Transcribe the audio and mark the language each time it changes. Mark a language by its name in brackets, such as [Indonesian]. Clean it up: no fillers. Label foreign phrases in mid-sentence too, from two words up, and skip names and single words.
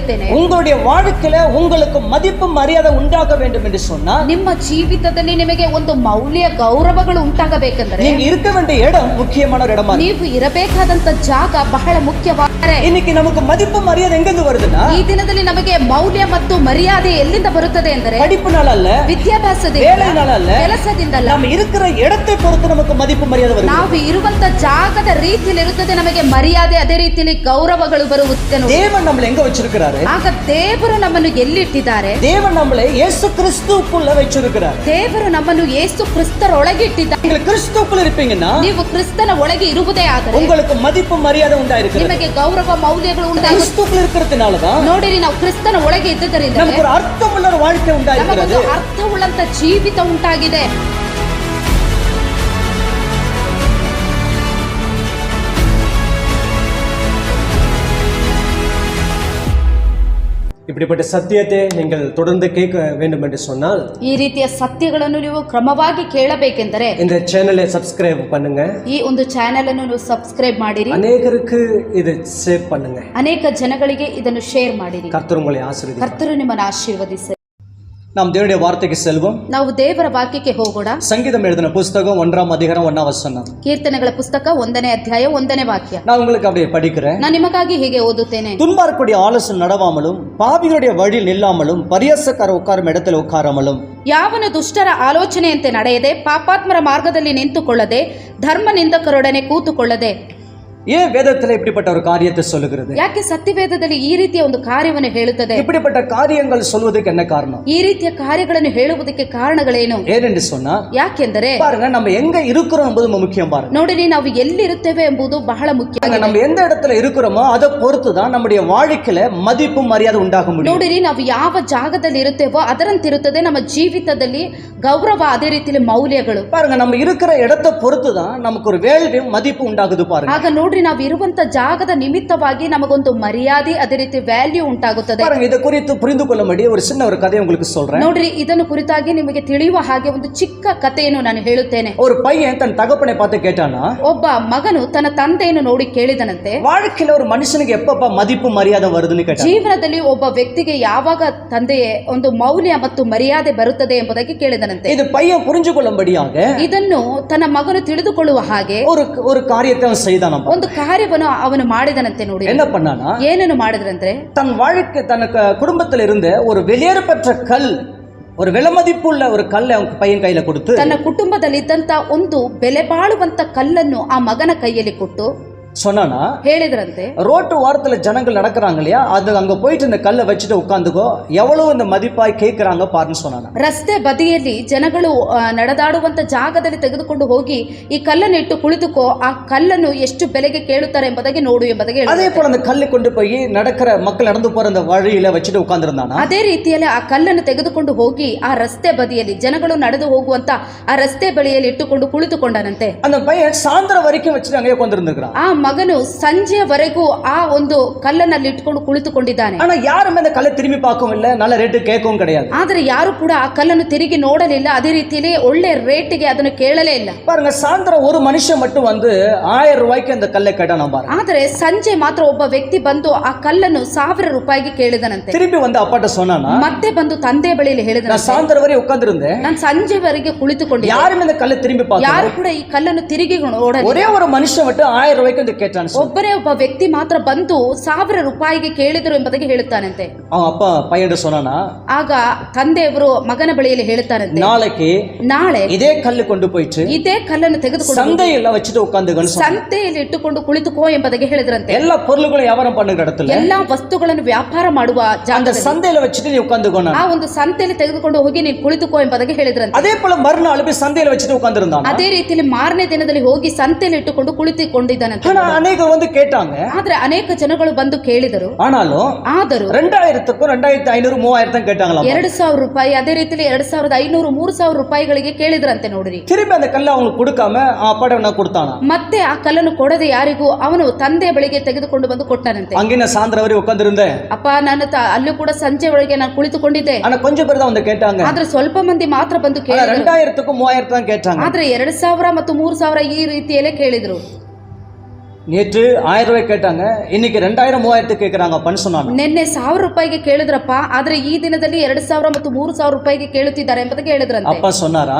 [Tamil] உங்களுடைய வாழ்க்கையில உங்களுக்கு மதிப்பு மரியாதை உண்டாக வேண்டும் என்று சொன்னால், [Kannada] ನಿಮ್ಮ ಜೀವಿತದಲ್ಲಿ ನಿಮಗೆ ಒಂದು ಮೌಲ್ಯ ಗೌರವಗಳು ಉಂಟಾಗಬೇಕೆಂದರೆ [Tamil] நீங்க இருக்க வேண்டிய இடம் முக்கியமான ஒரு இடமா [Kannada] ನೀವು ಇರಬೇಕಾದಂತ ಜಾಗ ಬಹಳ ಮುಖ್ಯವಾಗಿದೆ. [Tamil] இன்னைக்கு நமக்கு மதிப்பு மரியாதை எங்கிருந்து வருதுன்னா, [Kannada] ಈ ದಿನದಲ್ಲಿ ನಮಗೆ ಮೌಲ್ಯ ಮತ್ತು ಮರ್ಯಾದೆ ಎಲ್ಲಿಂದ ಬರುತ್ತದೆ ಎಂದರೆ [Tamil] படிப்புனால அல்ல, [Kannada] ವಿದ್ಯಾಭ್ಯಾಸದಿಂದ, [Tamil] வேலைனால அல்ல, [Kannada] ಕೆಲಸದಿಂದಲ್ಲ, [Tamil] நம்ம இருக்கிற இடத்தை பொறுத்து நமக்கு மதிப்பு மரியாதை வருது. [Kannada] ನಾವು ಇರುವಂತ ಜಾಗದ ರೀತಿಯಲ್ಲಿ ಇರುತ್ತದೆ ನಮಗೆ ಮರ್ಯಾದೆ, ಅದೇ ರೀತಿಯಲ್ಲಿ ಗೌರವಗಳು ಬರುತ್ತದೆ. [Tamil] தேவன் நம்மளை எங்க வச்சிருக்கிறாரு? [Kannada] ಆಗ ದೇವರು ನಮ್ಮನ್ನು ಎಲ್ಲಿಟ್ಟಿದ್ದಾರೆ? [Tamil] தேவன் நம்மளை இயேசு கிறிஸ்துவுக்குள்ள வச்சிருக்கிறார். [Kannada] ದೇವರು ನಮ್ಮನ್ನು ಯೇಸು ಕ್ರಿಸ್ತರೊಳಗೆ ಇಟ್ಟಿದ್ದಾರೆ. [Tamil] நீங்கள் கிறிஸ்துவுக்குள்ள இருப்பீங்கன்னா, [Kannada] ನೀವು ಕ್ರಿಸ್ತನ ಒಳಗೆ ಇರುವುದೇ ಆದರೆ [Tamil] உங்களுக்கு மதிப்பு மரியாதை உண்டாயிருக்கிறது. [Kannada] ನಿಮಗೆ ಗೌರವ ಮೌಲ್ಯಗಳು ಉಂಟಾಗುತ್ತದೆ. [Tamil] கிறிஸ்துவுக்குள்ள இருக்கிறதுனால தான் [Kannada] ನೋಡಿರಿ, ನಾವು ಕ್ರಿಸ್ತನ ಒಳಗೆ ಇದ್ದುದರಿಂದ [Tamil] நமக்கு ஒரு அர்த்தமுள்ள ஒரு வாழ்க்கை உண்டாயிருக்கிறது. [Kannada] ನಮಗೊಂದು ಅರ್ಥವುಳ್ಳಂತ ಜೀವಿತ ಉಂಟಾಗಿದೆ. [Tamil] இப்படிப்பட்ட சத்தியத்தை நீங்கள் தொடர்ந்து கேட்க வேண்டும் என்று சொன்னால், [Kannada] ಈ ರೀತಿಯ ಸತ್ಯಗಳನ್ನು ನೀವು ಕ್ರಮವಾಗಿ ಕೇಳಬೇಕೆಂದರೆ [Tamil] இந்த சேனலை சப்ஸ்கிரைப் பண்ணுங்க. [Kannada] ಈ ಒಂದು ಚಾನೆಲ್ ಅನ್ನು ನೀವು ಸಬ್ಸ್ಕ್ರೈಬ್ ಮಾಡಿರಿ. [Tamil] அநேகருக்கு இது ஷேர் பண்ணுங்க. [Kannada] ಅನೇಕ ಜನಗಳಿಗೆ ಇದನ್ನು ಶೇರ್ ಮಾಡಿರಿ. [Tamil] கர்த்தர் உங்களை ஆசீர்வதிப்பார். [Kannada] ಕರ್ತರು ನಿಮ್ಮನ್ನು ಆಶೀರ್ವದಿಸಲಿ. [Tamil] நாம் தேவனுடைய வார்த்தைக்கு செல்வோம். [Kannada] ನಾವು ದೇವರ ವಾಕ್ಯಕ್ಕೆ ಹೋಗೋಣ. [Tamil] சங்கீதம் எழுதின புஸ்தகம் 1ஆம் அதிகாரம் 1ஆம் வசனம். [Kannada] ಕೀರ್ತನೆಗಳ ಪುಸ್ತಕ 1ನೇ ಅಧ್ಯಾಯ 1ನೇ ವಾಕ್ಯ. [Tamil] நான் உங்களுக்கு அப்படியே படிக்கிறேன். [Kannada] ನಾನು ನಿಮಗಾಗಿ ಹೀಗೆ ಓದುತ್ತೇನೆ. [Tamil] துன்மார்க்குடைய ஆலோசனை நடவாமலும், பாவிகளுடைய வழியில் நில்லாமலும், பரியாசக்கார உட்காரும் இடத்தில் உட்காராமலும், [Kannada] ಯಾವನು ದುಷ್ಟರ ಆಲೋಚನೆಯಂತೆ ನಡೆಯದೆ, ಪಾಪಾತ್ಮರ ಮಾರ್ಗದಲ್ಲಿ ನಿಂತುಕೊಳ್ಳದೆ, ಧರ್ಮ ನಿಂದಕರೊಡನೆ ಕೂತುಕೊಳ್ಳದೆ. [Tamil] ஏன் வேதத்துல இப்படிப்பட்ட ஒரு காரியத்தை சொல்லுகிறது? [Kannada] ಯಾಕೆ ಸತ್ಯವೇದದಲ್ಲಿ ಈ ರೀತಿಯ ಒಂದು ಕಾರ್ಯವನ್ನು ಹೇಳುತ್ತದೆ? [Tamil] இப்படிப்பட்ட காரியங்கள் சொல்வதற்கு என்ன காரணம்? [Kannada] ಈ ರೀತಿಯ ಕಾರ್ಯಗಳನ್ನು ಹೇಳುವುದಕ್ಕೆ ಕಾರಣಗಳೇನು? [Tamil] ஏனென்று சொன்னா, [Kannada] ಯಾಕೆಂದರೆ [Tamil] பாருங்க, நம்ம எங்க இருக்கிறோம் என்பது முக்கியம். பாருங்க, [Kannada] ನೋಡಿರಿ, ನಾವು ಎಲ್ಲಿರುತ್ತೇವೆ ಎಂಬುದು ಬಹಳ ಮುಖ್ಯ. [Tamil] நம்ம எந்த இடத்துல இருக்கிறோமோ அதை பொறுத்து தான் நம்முடைய வாழ்க்கையில மதிப்பு மரியாதை உண்டாக முடியும். [Kannada] ನೋಡಿರಿ, ನಾವು ಯಾವ ಜಾಗದಲ್ಲಿ ಇರುತ್ತೇವೋ ಅದರಂತಿರುತ್ತದೆ ನಮ್ಮ ಜೀವಿತದಲ್ಲಿ ಗೌರವ, ಅದೇ ರೀತಿಯಲ್ಲಿ ಮೌಲ್ಯಗಳು. [Tamil] பாருங்க, நம்ம இருக்கிற இடத்தை பொறுத்து தான் நமக்கு ஒரு வேல்யூ மதிப்பு உண்டாகுது. பாருங்க, [Kannada] ಆಗ ನೋಡ್ರಿ, ನಾವು ಇರುವಂತ ಜಾಗದ ನಿಮಿತ್ತವಾಗಿ ನಮಗೊಂದು ಮರ್ಯಾದೆ, ಅದೇ ರೀತಿ ವ್ಯಾಲ್ಯೂ ಉಂಟಾಗುತ್ತದೆ. [Tamil] பாருங்க, இதை குறித்து புரிந்து கொள்ளும்படி ஒரு சின்ன ஒரு கதையை உங்களுக்கு சொல்றேன். [Kannada] ನೋಡ್ರಿ, ಇದನ್ನು ಕುರಿತಾಗಿ ನಿಮಗೆ ತಿಳಿಯುವ ಹಾಗೆ ಒಂದು ಚಿಕ್ಕ ಕಥೆಯನ್ನು ನಾನು ಹೇಳುತ್ತೇನೆ. [Tamil] ஒரு பையன் தன் தகப்பனை பார்த்து கேட்டானா, [Kannada] ಒಬ್ಬ ಮಗನು ತನ್ನ ತಂದೆಯನ್ನು ನೋಡಿ ಕೇಳಿದನಂತೆ, [Tamil] வாழ்க்கையில ஒரு மனுஷனுக்கு எப்பப்ப மதிப்பு மரியாதை வருதுன்னு கேட்டான். [Kannada] ಜೀವನದಲ್ಲಿ ಒಬ್ಬ ವ್ಯಕ್ತಿಗೆ ಯಾವಾಗ ತಂದೆಯೇ ಒಂದು ಮೌಲ್ಯ ಮತ್ತು ಮರ್ಯಾದೆ ಬರುತ್ತದೆ ಎಂಬುದಾಗಿ ಕೇಳಿದನಂತೆ. [Tamil] இது பையன் புரிஞ்சு கொள்ளும்படியாக [Kannada] ಇದನ್ನು ತನ್ನ ಮಗನು ತಿಳಿದುಕೊಳ್ಳುವ ಹಾಗೆ [Tamil] ஒரு காரியத்தை அவன் செய்தான். [Kannada] ಒಂದು ಕಾರ್ಯವನ್ನು ಅವನು ಮಾಡಿದನಂತೆ. ನೋಡಿ, [Tamil] என்ன பண்ணானா, [Kannada] ಏನನ್ನು ಮಾಡಿದ್ರಂದ್ರೆ, [Tamil] தன் வாழ்க்கை தனக்கு குடும்பத்தில் இருந்த ஒரு வெளியேறப்பட்ட கல், ஒரு விலைமதிப்புள்ள ஒரு கல்லை அவன் பையன் கையில கொடுத்து, [Kannada] ತನ್ನ ಕುಟುಂಬದಲ್ಲಿದ್ದಂತ ಒಂದು ಬೆಲೆ ಬಾಳುವಂತ ಕಲ್ಲನ್ನು ಆ ಮಗನ ಕೈಯಲ್ಲಿ ಕೊಟ್ಟು [Tamil] சொன்னானா, [Kannada] ಹೇಳಿದ್ರಂತೆ, [Tamil] ரோட்டு ஓரத்துல ஜனங்கள் நடக்கிறாங்க இல்லையா, அது அங்க போயிட்டு இந்த கல்லை வச்சுட்டு உட்காந்துக்கோ, எவ்வளவு இந்த மதிப்பாய் கேட்கிறாங்க பாருன்னு சொன்னானா. [Kannada] ರಸ್ತೆ ಬದಿಯಲ್ಲಿ ಜನಗಳು ನಡೆದಾಡುವಂತ ಜಾಗದಲ್ಲಿ ತೆಗೆದುಕೊಂಡು ಹೋಗಿ ಈ ಕಲ್ಲನ್ನು ಇಟ್ಟು ಕುಳಿತುಕೋ, ಆ ಕಲ್ಲನ್ನು ಎಷ್ಟು ಬೆಲೆಗೆ ಕೇಳುತ್ತಾರೆ ಎಂಬುದಾಗಿ ನೋಡು ಎಂಬುದಾಗಿ ಹೇಳಿದ್ರು. [Tamil] அதே போல அந்த கல்லை கொண்டு போய் நடக்கிற மக்கள் நடந்து போற அந்த வழியில வச்சுட்டு உட்கார்ந்திருந்தானா. [Kannada] ಅದೇ ರೀತಿಯಲ್ಲಿ ಆ ಕಲ್ಲನ್ನು ತೆಗೆದುಕೊಂಡು ಹೋಗಿ ಆ ರಸ್ತೆ ಬದಿಯಲ್ಲಿ ಜನಗಳು ನಡೆದು ಹೋಗುವಂತ ಆ ರಸ್ತೆ ಬಳಿಯಲ್ಲಿ ಇಟ್ಟುಕೊಂಡು ಕುಳಿತುಕೊಂಡನಂತೆ. [Tamil] அந்த பையன் சாயந்தரம் வரைக்கும் வச்சுட்டு அங்கே உட்கார்ந்திருந்திருக்கான். [Kannada] ಆ ಮಗನು ಸಂಜೆವರೆಗೂ ಆ ಒಂದು ಕಲ್ಲನಲ್ಲಿ ಇಟ್ಕೊಂಡು ಕುಳಿತುಕೊಂಡಿದ್ದಾನೆ. [Tamil] ஆனா யாருமே அந்த கல்லை திரும்பி பார்க்கவும் இல்ல, நல்ல ரேட்டு கேட்கவும் கிடையாது. [Kannada] ಆದರೆ ಯಾರು ಕೂಡ ಆ ಕಲ್ಲನ್ನು ತಿರುಗಿ ನೋಡಲಿಲ್ಲ, ಅದೇ ರೀತಿಯಲ್ಲಿ ಒಳ್ಳೆ ರೇಟಿಗೆ ಅದನ್ನು ಕೇಳಲೇ ಇಲ್ಲ. [Tamil] பாருங்க, சாயந்தரம் ஒரு மனுஷன் மட்டும் வந்து 1000 ரூபாய்க்கு அந்த கல்லை கேட்டானா. பாருங்க, [Kannada] ಆದರೆ ಸಂಜೆ ಮಾತ್ರ ಒಬ್ಬ ವ್ಯಕ್ತಿ ಬಂದು ಆ ಕಲ್ಲನ್ನು 1000 ರೂಪಾಯಿಗೆ ಕೇಳಿದನಂತೆ. [Tamil] திரும்பி வந்து அப்பாட்ட சொன்னானா, [Kannada] ಮತ್ತೆ ಬಂದು ತಂದೆ ಬಳಿಯಲ್ಲಿ ಹೇಳಿದ, [Tamil] நான் சாயந்தரம் வரை உட்கார்ந்திருந்தேன், [Kannada] ನಾನು ಸಂಜೆವರೆಗೆ ಕುಳಿತುಕೊಂಡಿದ್ದೆ, [Tamil] யாருமே அந்த கல்லை திரும்பி பார்க்கல, [Kannada] ಯಾರು ಕೂಡ ಈ ಕಲ್ಲನ್ನು ತಿರುಗಿ ನೋಡಲಿಲ್ಲ. [Tamil] ஒரே ஒரு மனுஷன் மட்டும் 1000 ரூபாய்க்கு வந்து கேட்டான். [Kannada] ಒಬ್ಬರೇ ಒಬ್ಬ ವ್ಯಕ್ತಿ ಮಾತ್ರ ಬಂದು 1000 ರೂಪಾಯಿಗೆ ಕೇಳಿದರು ಎಂಬುದಾಗಿ ಹೇಳುತ್ತಾನಂತೆ. [Tamil] அவன் அப்பா பையன் சொன்னானா, [Kannada] ಆಗ ತಂದೆಯವರು ಮಗನ ಬಳಿಯಲ್ಲಿ ಹೇಳುತ್ತಾರಂತೆ, ನಾಳೆ [Tamil] இதே கல்லு கொண்டு போயிட்டு [Kannada] ಇದೇ ಕಲ್ಲನ್ನು ತೆಗೆದುಕೊಂಡು [Tamil] சந்தையில வச்சுட்டு உட்கார்ந்துக்கணும், [Kannada] ಸಂತೆಯಲ್ಲಿ ಇಟ್ಟುಕೊಂಡು ಕುಳಿತುಕೋ ಎಂಬುದಾಗಿ ಹೇಳಿದ್ರಂತೆ. [Tamil] எல்லா பொருளுகளும் வியாபாரம் பண்ணுற இடத்துல, [Kannada] ಎಲ್ಲಾ ವಸ್ತುಗಳನ್ನು ವ್ಯಾಪಾರ ಮಾಡುವ [Tamil] அந்த சந்தையில வச்சுட்டு நீ உட்கார்ந்துக்கணும், [Kannada] ಆ ಒಂದು ಸಂತೆಯಲ್ಲಿ ತೆಗೆದುಕೊಂಡು ಹೋಗಿ ನೀನು ಕುಳಿತುಕೋ ಎಂಬುದಾಗಿ ಹೇಳಿದ್ರಂತೆ. [Tamil] அதே போல மறுநாள் போய் சந்தையில வச்சுட்டு உட்கார்ந்திருந்தான். [Kannada] ಅದೇ ರೀತಿಯಲ್ಲಿ ಮಾರನೇ ದಿನದಲ್ಲಿ ಹೋಗಿ ಸಂತೆಯಲ್ಲಿ ಇಟ್ಟುಕೊಂಡು ಕುಳಿತುಕೊಂಡಿದ್ದಾನಂತೆ. [Tamil] அநேகர் வந்து கேட்டாங்க, [Kannada] ಆದ್ರೆ ಅನೇಕ ಜನಗಳು ಬಂದು ಕೇಳಿದರು. [Tamil] ஆனாலும் 2000க்கும் 2500 3000 கேட்டாங்களா. [Kannada] 2000 ರೂಪಾಯಿ, ಅದೇ ರೀತಿಯಲ್ಲಿ 2500 3000 ರೂಪಾಯಿಗಳಿಗೆ ಕೇಳಿದ್ರಂತೆ. ನೋಡ್ರಿ, [Tamil] திரும்பி அந்த கல்லை அவங்களுக்கு கொடுக்காம அப்பாட கொடுத்தானா. [Kannada] ಮತ್ತೆ ಆ ಕಲ್ಲನ್ನು ಕೊಡದೆ ಯಾರಿಗೂ ಅವನು ತಂದೆ ಬಳಿಗೆ ತೆಗೆದುಕೊಂಡು ಬಂದು ಕೊಟ್ಟನಂತೆ. [Tamil] அங்கே நான் சாயந்தரம் வரை உட்கார்ந்திருந்தேன், [Kannada] ಅಪ್ಪ ನಾನು ಅಲ್ಲೂ ಕೂಡ ಸಂಜೆ ಒಳಗೆ ನಾನು ಕುಳಿತುಕೊಂಡಿದ್ದೆ. [Tamil] ஆனா கொஞ்சம் பேர் தான் வந்து கேட்டாங்க, [Kannada] ಆದ್ರೆ ಸ್ವಲ್ಪ ಮಂದಿ ಮಾತ್ರ ಬಂದು ಕೇಳಿದ್ರು. [Tamil] 2000க்கும் 3000 தான் கேட்டாங்க. [Kannada] ಆದ್ರೆ 2000 ಮತ್ತು 3000 ಈ ರೀತಿಯಲ್ಲೇ ಕೇಳಿದ್ರು. [Tamil] நேற்று 1000 ரூபாய் கேட்டாங்க, இன்னைக்கு 2000 3000 கேட்கறாங்கப்பான்னு சொன்னாங்க. [Kannada] ನಿನ್ನೆ 1000 ರೂಪಾಯಿಗೆ ಕೇಳಿದ್ರಪ್ಪ, ಆದ್ರೆ ಈ ದಿನದಲ್ಲಿ 2000 ಮತ್ತು 3000 ರೂಪಾಯಿಗೆ ಕೇಳುತ್ತಿದ್ದಾರೆ ಎಂಬುದಕ್ಕೆ ಹೇಳಿದ್ರಂತೆ. [Tamil] அப்பா சொன்னாரா,